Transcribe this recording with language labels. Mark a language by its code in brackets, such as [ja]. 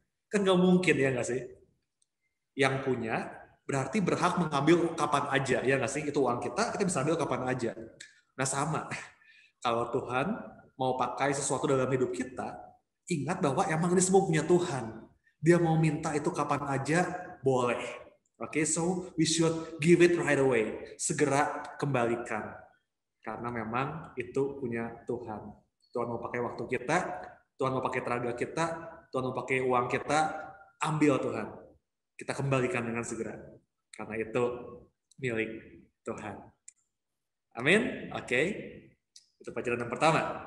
[id] Kan nggak mungkin ya nggak sih? Yang punya berarti berhak mengambil kapan aja, ya nggak sih? Itu uang kita bisa ambil kapan aja. Nah sama, kalau Tuhan mau pakai sesuatu dalam hidup kita, ingat bahwa emang ini semua punya Tuhan. Dia mau minta itu kapan aja, boleh. [en] Oke, so we should give it right away. [id] Segera kembalikan. Karena memang itu punya Tuhan. Tuhan mau pakai waktu kita, Tuhan mau pakai tenaga kita, Tuhan mau pakai uang kita, ambil Tuhan. Kita kembalikan dengan segera. Karena itu milik Tuhan. Amin? Oke. Itu pelajaran yang pertama.